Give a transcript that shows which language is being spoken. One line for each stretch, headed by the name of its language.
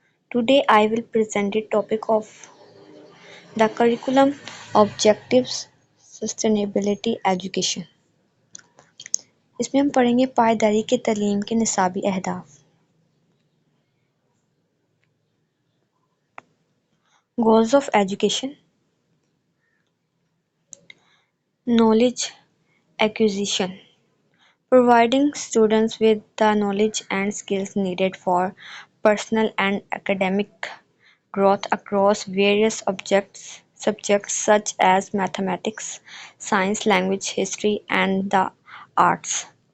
English: Today I will present the topic of the curriculum objectives sustainability education.
Urdu: इसमें हम पढ़ेंगे पायदारी की तालीम के निसाबी अहदाफ.
English: Goals of education: knowledge acquisition, providing students with the knowledge and skills needed for personal and academic growth across various subjects such as mathematics, science, language, history, and the arts.